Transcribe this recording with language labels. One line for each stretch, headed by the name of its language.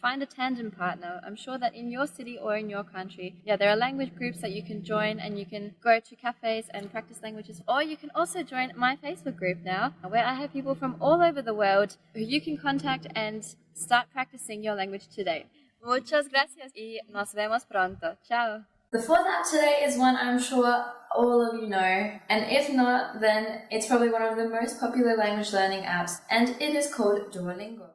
English: Find a tandem partner. I'm sure that in your city or in your country, there are language groups that you can join, and you can go to cafes and practice languages. Or you can also join my Facebook group now, where I have people from all over the world who you can contact and start practicing your language today.
Spanish: Muchas gracias y nos vemos pronto.
Italian: Ciao.
English: The fourth app today is one I'm sure all of you know, and if not, then it's probably one of the most popular language learning apps, and it is called Duolingo.